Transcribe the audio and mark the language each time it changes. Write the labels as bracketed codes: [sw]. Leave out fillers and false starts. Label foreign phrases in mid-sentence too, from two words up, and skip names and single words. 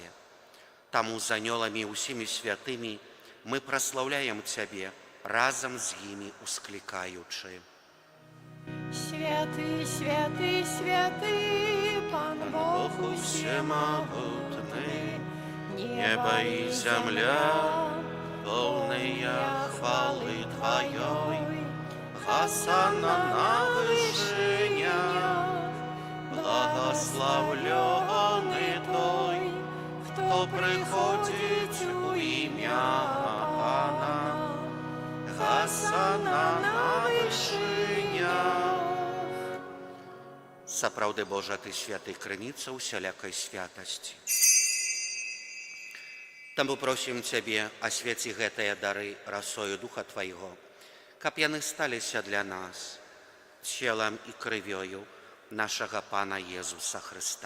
[be] Таму з анёламі і ўсімі святымі мы праслаўляем Цябе, разам з імі усклікаючы. Святы, святы, святы, Пан Бог усемагутны, неба і зямля, [ru] полная хвалы Твоей. Хосанна на вышинях, благословленный Той, кто приходит у имя Пана. [be] Хосанна Сапраўды, Божа, Ты святы, крыніца усялякай святасці. Таму просім Цябе, асвяці гэтыя дары расою Духа Твайго, каб яны сталіся для нас целам і крывёю нашага Пана Езуса Хрыста.